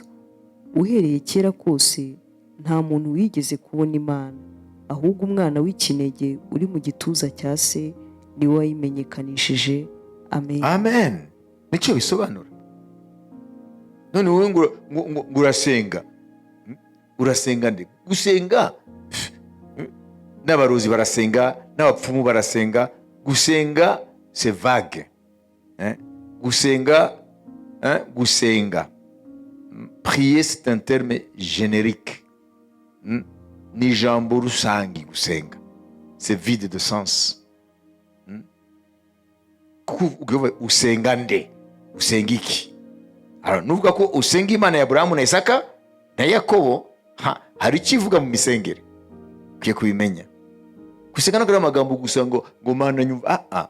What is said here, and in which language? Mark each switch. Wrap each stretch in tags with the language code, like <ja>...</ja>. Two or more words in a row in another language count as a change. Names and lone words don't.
<rw>Uhereye kera kose nta muntu wigeze kubona Imana, ahubwo umwana w'ikinege uri mu gituza cya se niwe wayimenyekanishije. Amen. Amen. Nicyo bisobanura. None wowe ngo urasenga. Urasenga nde? Gusenga n'abarozi barasenga, n'abapfumu barasenga.</rw> <fr>Gusenga c'est vague. Gusenga, prier c'est un terme générique.</fr> <rw>Ni ijambo rusangi gusenga.</rw> <fr>C'est vide de sens.</fr> <rw>Usenga nde? Usenga iki? Alors nuvuga ko usenga Imana ya Abrahamu na Isaka na Yakobo, hari ikivuga mu misengere. Ukiye kubimenya. Gusenga ntabwo ari amagambo gusa ngo Mana nyumva.</rw>